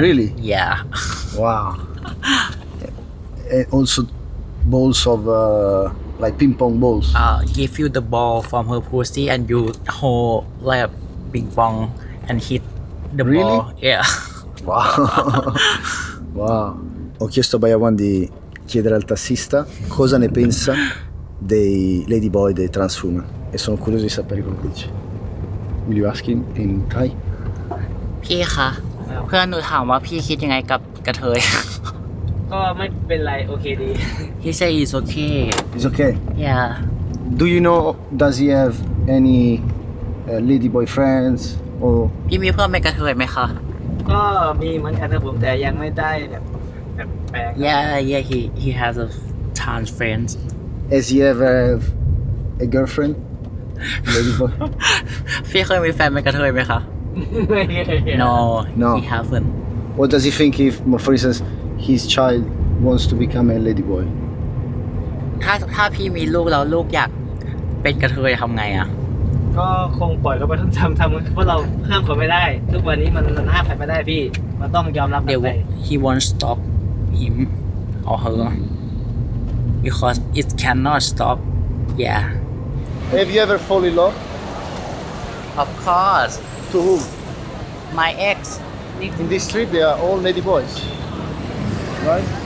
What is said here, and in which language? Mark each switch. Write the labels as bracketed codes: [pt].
[en] Really? Yeah. Wow. And also balls of like ping pong balls. Give you the ball from her pussy and you hold like a ping pong and hit the Really? ball. Yeah. Wow. Wow. [it] Ho chiesto a Bayawan di chiedere al tassista cosa ne pensa dei ladyboy, dei transwomen, e sono curioso di sapere cosa dice. [en] Will you ask him in Thai? [th] พี่คะเพื่อนหนูถามว่าพี่คิดยังไงกับกระเทย ก็ไม่เป็นไรโอเคดี [en] He say it's okay. It's okay. Yeah. Do you know, does he have any ladyboy friends or [th] พี่มีเพื่อนเป็นกระเทยไหมคะ ก็มีเหมือนกันนะผมแต่ยังไม่ได้แบบแปลก [en] Yeah, he has a trans friends. has he ever have a girlfriend? Ladyboy? [th] พี่เคยมีแฟนเป็นกระเทยไหมคะ ๆไม่เคย [en] No, he haven't. What does he think if, for instance, his child wants to become a ladyboy? [th] ถ้าพี่มีลูกแล้วลูกอยากเป็นกระเทยทำไงอะ ก็คงปล่อยเขาไปต้องทำเพราะเราห้ามเขาไม่ได้ ทุกวันนี้มันห้ามใครไม่ได้พี่ มันต้องยอมรับกันไป [en] He won't stop him or her because it cannot stop. Yeah. Have you ever fall in love? Of course. To whom? My ex. In this street, they are all ladyboys, right?